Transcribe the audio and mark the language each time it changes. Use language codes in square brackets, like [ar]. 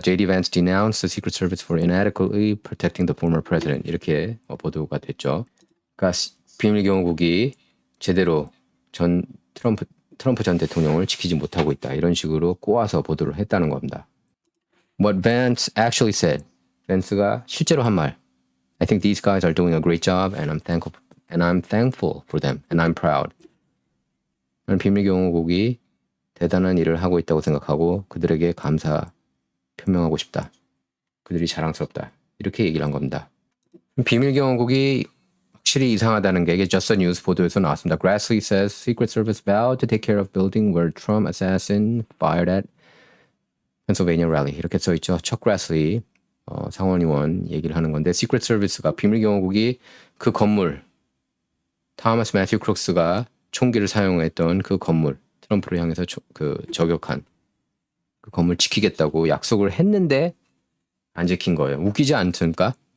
[en] 제디 벤스 denounced the Secret Service for inadequately protecting the former president. [ko] 이렇게 보도가 됐죠. 그러니까 비밀경호국이 제대로 트럼프 전 대통령을 지키지 못하고 있다. 이런 식으로 꼬아서 보도를 했다는 겁니다. [en] What Vance actually said. [ko] 벤스가 실제로 한 말. [en] I think these guys are doing a great job and I'm thankful for them and I'm proud. [ko] 나는 비밀경호국이 대단한 일을 하고 있다고 생각하고 그들에게 감사 표명하고 싶다. 그들이 자랑스럽다. 이렇게 얘기를 한 겁니다. 비밀경호국이 확실히 이상하다는 게 이게 Just the News 보도에서 나왔습니다. [en] Grassley says Secret Service vowed to take care of building where Trump assassin fired at Pennsylvania rally. [ko] 이렇게 써있죠. 척 그래슬리 상원의원 얘기를 하는 건데 Secret Service가 비밀경호국이 그 건물 타마스 매튜 크룩스가 총기를 사용했던 그 건물 트럼프를 향해서 저격한 그 건물 지키겠다고 약속을 했는데 안 지킨 거예요. 웃기지 않습니까?